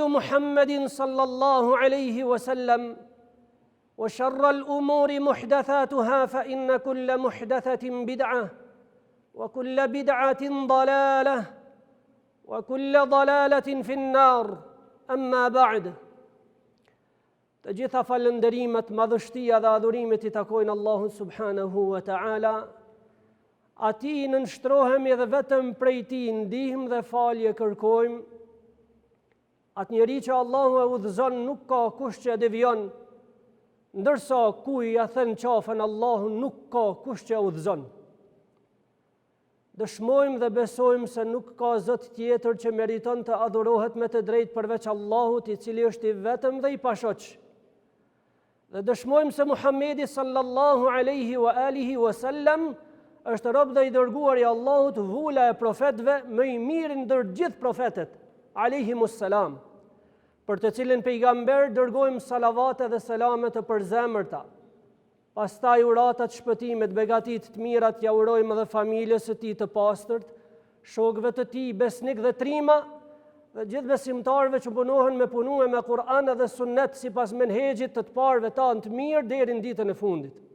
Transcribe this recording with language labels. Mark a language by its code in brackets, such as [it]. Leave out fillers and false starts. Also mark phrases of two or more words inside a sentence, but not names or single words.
[ar] محمد صلى الله عليه وسلم وشر الأمور محدثاتها فإن كل محدثة بدعة وكل بدعة ضلالة وكل ضلالة في النار أما بعد [sq] Të gjitha falënderimet, madhështia dhe adhurimet I takojnë Allahun [ar] سبحانه وتعالى. [sq] Atij nënshtrohemi dhe vetëm prej Tij ndihmë dhe falje kërkojmë. Atë njeri që Allahu e udhëzon nuk ka kush që e devion, ndërsa kuj ja thën qafën Allahun nuk ka kush që e udhëzon. Dëshmojmë dhe besojmë se nuk ka Zot tjetër që meriton të adhurohet me të drejtë përveç Allahut, I cili është I vetëm dhe I pashoq. Dhe dëshmojmë se Muhamedi [ar] صلى الله عليه وعلى آله وسلم [sq] është rob dhe I dërguar I Allahut, vula e profetëve, më I miri ndër gjithë profetët, [ar] عليهم السلام, [sq] për të cilin pejgamber dërgojmë salavate dhe selame të përzemërta. Pastaj uratat, shpëtimet, begatit të mirat ja urojmë dhe familjes së Tij të pastërt, shokëve të Tij besnik dhe trima, dhe gjithë besimtarëve që punohen me punue me Kur'an dhe sunnet sipas menhegjit të parëve tanë të mirë deri në ditën e fundit.